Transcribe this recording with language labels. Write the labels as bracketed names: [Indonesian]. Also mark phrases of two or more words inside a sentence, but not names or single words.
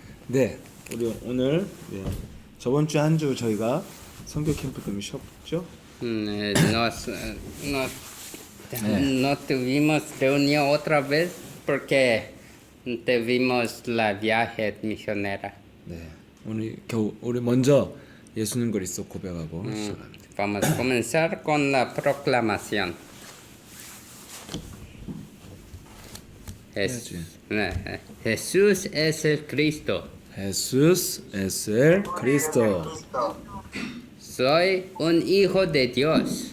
[Korean] 네, 우리 오늘 저번 주 한 주 저희가 선교 캠프 때문에 쉬었죠? [Spanish] No tuvimos reunión otra vez porque tuvimos la viaje misionera. [Korean] 네, 우리 먼저 예수님 그리스도 고백하고 시작합니다. [Spanish] Vamos a comenzar con la proclamación. Jesús es el Cristo. Jesús es el Cristo. Soy un hijo de Dios.